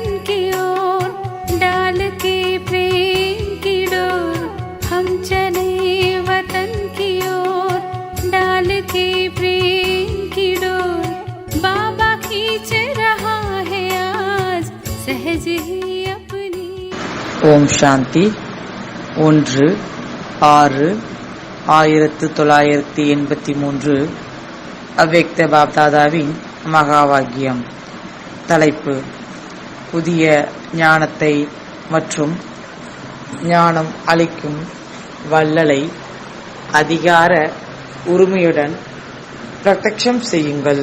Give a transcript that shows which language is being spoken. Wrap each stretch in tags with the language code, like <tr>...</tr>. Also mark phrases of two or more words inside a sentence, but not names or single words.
<hi>की ओर डाल के प्रेम की डोर। हम चले वतन की ओर डाल के प्रेम की डोर। बाबा खींच रहा है आज सहज ही अपनी।</hi> <ta>ஓம் சாந்தி 1/6/1983 அவ்வக்த பாப்தாதாவின் மகாவாக்கியம். தலைப்பு: புதிய ஞானத்தை மற்றும் ஞானம் அளிக்கும் வள்ளலை அதிகார உரிமையுடன் பிரத்யக்ஷம் செய்யுங்கள்.</ta>